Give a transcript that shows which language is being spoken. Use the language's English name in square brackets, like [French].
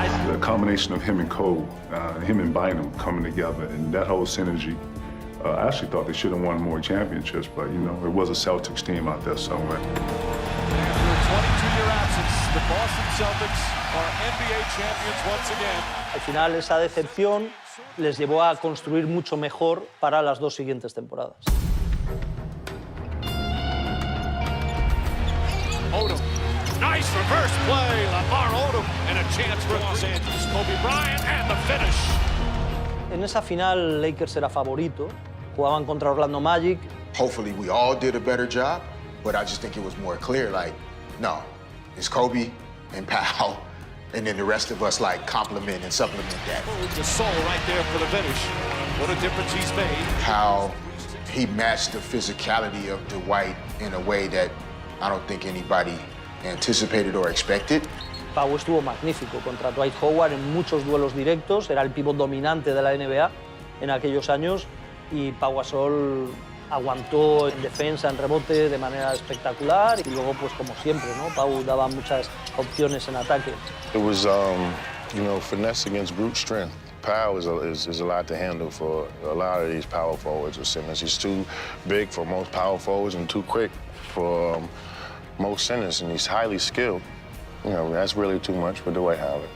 [English] The combination of him and Cole, him and Bynum coming together, and that whole synergy, I actually thought they should have won more championships, but you know, it was a Celtics team out there somewhere. After a 22-year absence, the Boston Celtics are NBA champions once again. [Spanish] Al final, esa decepción les llevó a construir mucho mejor para las 2 siguientes temporadas. [English] Odom, nice reverse play, Lamar Odom, and a chance for Los Angeles. Kobe Bryant and the finish. [Spanish] En esa final, Lakers era favorito, jugaban contra Orlando Magic. [English] Hopefully we all did a better job, but I just think it was more clear, like, no, it's Kobe and Pau, and then the rest of us, like, complement and supplement that. Gasol right there for the finish. What a difference he's made. How he matched the physicality of Dwight in a way that I don't think anybody anticipated or expected. [Spanish] Pau estuvo magnífico contra Dwight Howard en muchos duelos directos, era el pívot dominante de la NBA en aquellos años, y Pau Gasol aguantó en defensa, en rebote de manera espectacular, y luego, pues como siempre, ¿no? Pau daba muchas opciones en ataque. [English] It was, you know, finesse against brute strength. Pau is a lot to handle for a lot of these power forwards or centers. He's too big for most power forwards and too quick for most centers, and he's highly skilled. You know, that's really too much for Dwight Howard.